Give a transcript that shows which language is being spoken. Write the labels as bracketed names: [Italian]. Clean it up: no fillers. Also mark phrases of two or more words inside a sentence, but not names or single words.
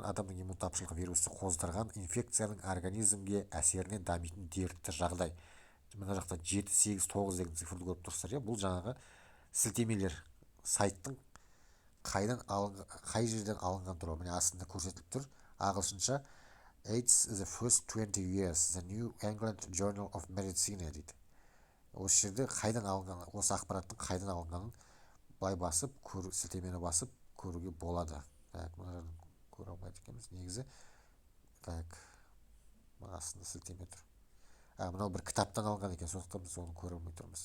[Kazakh] Адамның иммун тапшылығы вирусы қоздырған инфекцияның организмге әсерінен дамитын дертті жағдай. Мына жақта 7, 8, 9 деген цифрды көріп тұрсыздар. Бұл жаңағы сілтемелер сайттың қай жерден алынған туралы. Міне астында көрсетіліп тұр. Ағылшынша AIDS the first 20 years, the New England Journal of Medicine дейді. Осы жерде қайдан алынған, осы ақпараттың қайдан алынғанын былай басып, сілтемені басып көруге болады. Мына көре алмайды екенбіз негізі. Астында сілтеме тұр. Мынау бір кітаптан алған екен, сондықтан біз оны көре алмай тұрмыз.